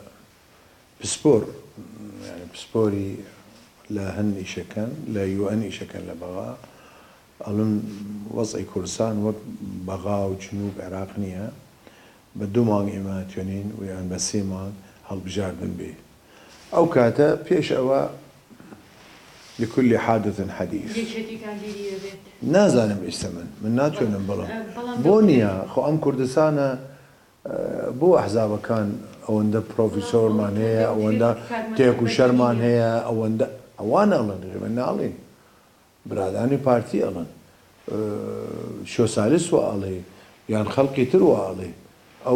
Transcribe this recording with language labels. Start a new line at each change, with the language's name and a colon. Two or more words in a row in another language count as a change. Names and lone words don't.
Central Kurdish: پسپۆری لە هەند ئیشەکەن لە UN ئیشەکەن لە بەغا ئەڵم وەزعی کوردستان وەک بەغا و جنوب عێراق نییە بە 2 مانگ ئێمە توێنین و یان بە 3 مانگ هەڵبژاردن بێ ئەو کاتە پێش ئەوە
Arabic: لكل حادث حديث
Central Kurdish: نازانم ئێستا من ناتوانم بڵم بۆ نییە خۆ ئەم کوردستانە بۆ ئەحزابەکان ئەوەندە پرۆفیسۆرمان هەیە ئەوەندە تێک و شەرمان هەیە ئەوەندە ئەوان ئەڵن من ناڵێن برادانی پارتی ئەڵن سۆسیالیست وە ئەڵێ یان خەڵکی تر وە ئەڵێ ئەو